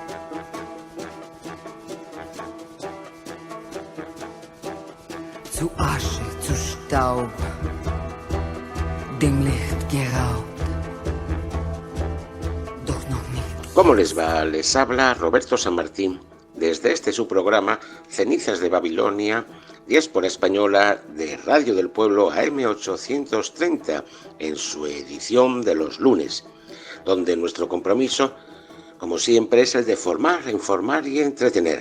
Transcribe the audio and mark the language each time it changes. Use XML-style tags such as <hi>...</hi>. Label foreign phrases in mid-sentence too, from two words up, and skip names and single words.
<de>Zu Asche, zu Staub, dem Licht geraubt, doch noch nicht.</de> <es>¿Cómo les va? Les habla Roberto San Martín desde su programa Cenizas de Babilonia, Diáspora Española de Radio del Pueblo AM830 en su edición de los lunes, donde nuestro compromiso, como siempre, es el de formar, informar y entretener.</es>